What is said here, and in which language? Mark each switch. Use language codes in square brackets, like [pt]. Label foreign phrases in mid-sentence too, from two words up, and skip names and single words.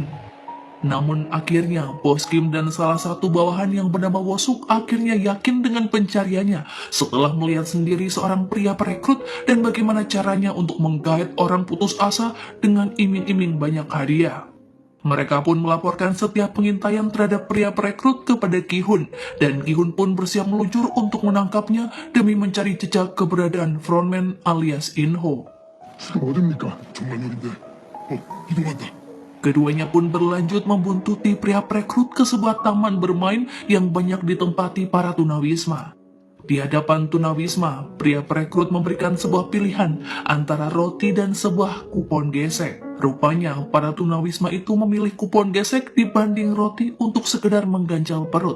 [id] Namun akhirnya Bos Kim dan salah satu bawahan yang bernama Wosuk akhirnya yakin dengan pencariannya setelah melihat sendiri seorang pria perekrut dan bagaimana caranya untuk menggait orang putus asa dengan iming-iming banyak hadiah. Mereka pun melaporkan setiap pengintaian terhadap pria perekrut kepada Ki-hun, dan Ki-hun pun bersiap meluncur untuk menangkapnya demi mencari jejak keberadaan frontman alias Inho. [ko] 지금 어딥니까? 정말요인데. 이동한다. [id] Keduanya pun berlanjut membuntuti pria perekrut ke sebuah taman bermain yang banyak ditempati para tunawisma. Di hadapan tunawisma, pria perekrut memberikan sebuah pilihan antara roti dan sebuah kupon gesek. Rupanya, para tunawisma itu memilih kupon gesek dibanding roti untuk sekedar mengganjal perut.